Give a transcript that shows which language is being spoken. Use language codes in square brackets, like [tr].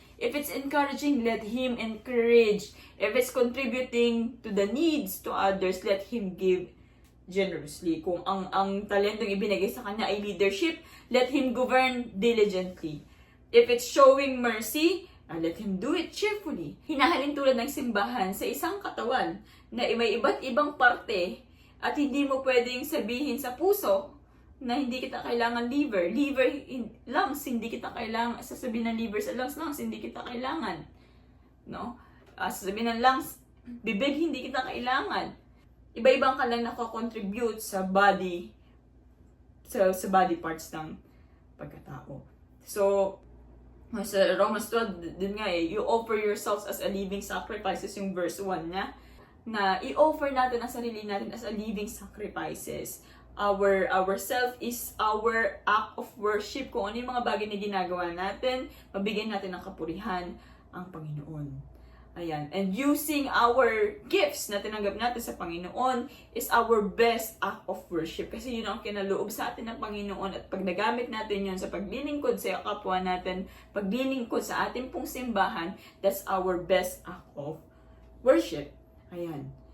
[en] If it's encouraging, let him encourage. If it's contributing to the needs to others, let him give generously. [tl] Kung ang talentong ibinigay sa kanya ay leadership, [en] let him govern diligently. If it's showing mercy, let him do it cheerfully. [tl] Hinahalin tulad ng simbahan sa isang katawan na may iba't ibang parte at hindi mo pwedeng sabihin sa puso na hindi kita kailangan liver. Lungs, hindi kita kailangan. Sasabihin ng liver sa lungs, hindi kita kailangan. No? Sasabihin ng lungs, bibig, hindi kita kailangan. Iba-ibang ka lang nakakontribute sa body, sa body parts ng pagkatao. [en] So, sa Romans 12, [tl] din nga [en] you offer yourselves as a living sacrifices, yung verse 1 niya, [tl] na i-offer natin ang sarili natin [en] as a living sacrifices. Our self is our act of worship. [tl] Kung ano yung mga bagay na ginagawa natin, mabigyan natin ng kapurihan ang Panginoon. Ayan. [en] And using our gifts [tl] na tinanggap natin sa Panginoon [en] is our best act of worship. [tl] Kasi yun ang kinaloob sa atin ng Panginoon. At pag nagamit natin yun sa paglilingkod sa kapwa natin, paglilingkod sa ating pong simbahan, [en] that's our best act of worship. [tl] Ayan.